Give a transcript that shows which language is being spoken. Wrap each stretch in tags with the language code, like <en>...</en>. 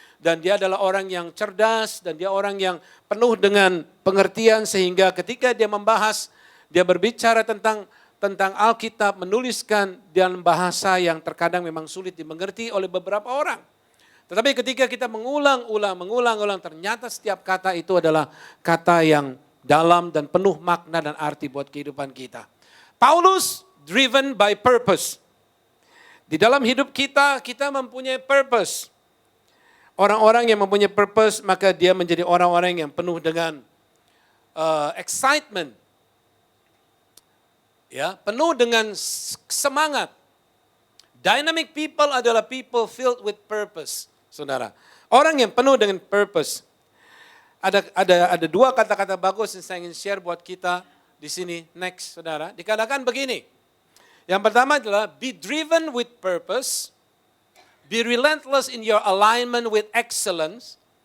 <id>Dan dia adalah orang yang cerdas dan dia orang yang penuh dengan pengertian sehingga ketika dia membahas, dia berbicara tentang Alkitab, menuliskan dalam bahasa yang terkadang memang sulit dimengerti oleh beberapa orang. Tetapi ketika kita mengulang, ternyata setiap kata itu adalah kata yang dalam dan penuh makna dan arti buat kehidupan kita.</id> <en>Paulus driven by purpose.</en> <id>Di dalam hidup kita mempunyai purpose. Orang-orang yang mempunyai purpose, maka dia menjadi orang-orang yang penuh dengan excitement. Ya, penuh dengan semangat.</id> <en>Dynamic people</en> <id>adalah</id> <en>people filled with purpose,</en> <id>saudara. Orang yang penuh dengan purpose. Ada 2 kata-kata bagus yang saya ingin share buat kita di sini. Next, saudara. Dikatakan begini. Yang pertama adalah</id> <en>be driven with purpose. Be relentless in your alignment with excellence.</en>